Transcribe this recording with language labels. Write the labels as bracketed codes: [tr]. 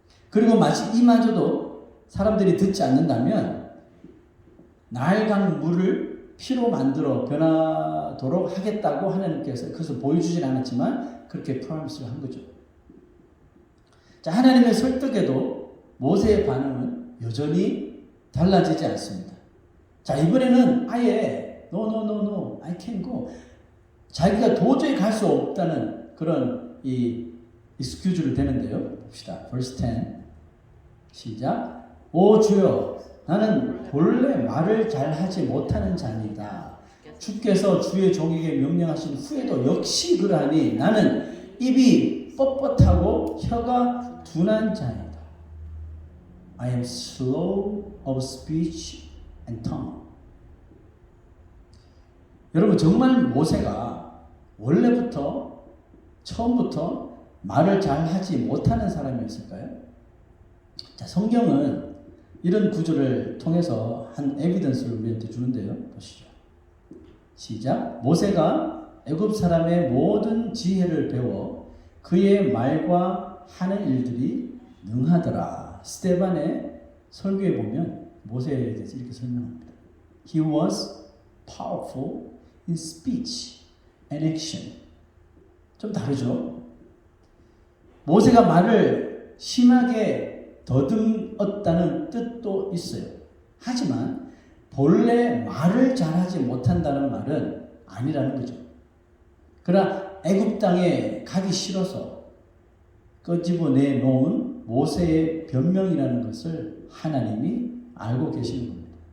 [ko] 그리고 마치 이마저도 사람들이 듣지 않는다면 나일강 물을 피로 만들어 변하도록 하겠다고 하나님께서 그것을 보여주진 않았지만 그렇게 프로미스를 한 거죠. 자, 하나님의 설득에도 모세의 반응은 여전히 달라지지 않습니다. 자, 이번에는 아예 [en] no, I can't go. [ko] 자기가 도저히 갈 수 없다는 그런 이 excuse를 대는데요. 봅시다. verse 10 시작. 오 주여, 나는 본래 말을 잘하지 못하는 자니다. 주께서 주의 종에게 명령하신 후에도 역시 그러하니 나는 입이 뻣뻣하고 혀가 둔한 자이다. [en] I am slow of speech and tongue. [ko] 여러분, 정말 모세가 원래부터 처음부터 말을 잘하지 못하는 사람이었을까요? 자, 성경은 이런 구조를 통해서 한 에비던스를 우리한테 주는데요. 보시죠. 시작. 모세가 애굽 사람의 모든 지혜를 배워 그의 말과 하는 일들이 능하더라. 스데반의 설교에 보면 모세에 대해서 이렇게 설명합니다. [en] He was powerful in speech and action. [ko] 좀 다르죠? 모세가 말을 심하게 더듬었다는 뜻도 있어요. 하지만 본래 말을 잘하지 못한다는 말은 아니라는 거죠. 그러나 애굽 땅에 가기 싫어서 끄집어내 놓은 모세의 변명이라는 것을 하나님이 알고 계시는 겁니다.